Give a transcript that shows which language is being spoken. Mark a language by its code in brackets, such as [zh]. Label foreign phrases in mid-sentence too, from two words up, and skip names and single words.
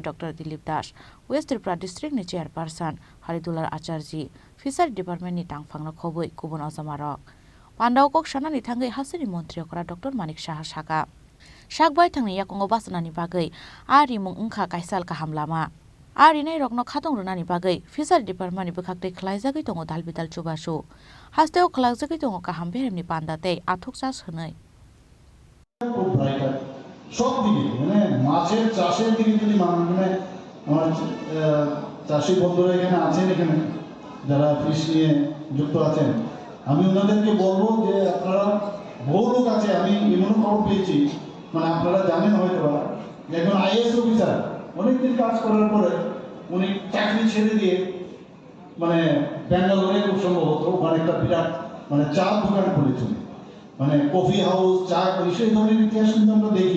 [trp] डक्टर दिलीप दास वेस्ट त्रिपुरा डिस्ट्रिक्टनि चेयरपार्सन हरिदुलार आचार्य फिसारि डिपार्टमेन्टनि तांफांनो खबै गुबुन अजमारक पान्डाव कक सानानि थांगै हास्तिनि मन्त्री अकरा डक्टर मानिक साहा साका सागबाय थांनि याकुंगो बासनानि बागै आरिमुं उंखा कायसाल काहाम लामा आरिनाय रगनो खाथं रुनानि बागै फिसारि डिपार्टमेन्टनि बखाक्तै खलायजागै दङ दालबिदाल चुबासु हास्तेव खलायजागै दङ काहाम बेरेमनि पान्दाते आथुक चास होनै [bn] সব দিকে মানে মাছের চাষের দিকে যদি মানে আমার চাষি বন্ধুরা এখানে আছেন, এখানে যারা ফিশ নিয়ে যুক্ত আছেন, আমি ওনাদেরকে বলবো যে আপনারা বহু লোক আছে, আমি এমন খবর পেয়েছি, মানে আপনারা জানেন হয়তো একজন [en] IAS officer [bn] অনেকদিন কাজ করার পরে উনি চাকরি ছেড়ে দিয়ে মানে ব্যাঙ্গালোরে খুব সম্ভবত ওখানে একটা বিরাট মানে চা দোকান খুলেছেন, মানে [en] coffee house, [bn] চা সেই ধরনের ইতিহাস কিন্তু আমরা দেখি।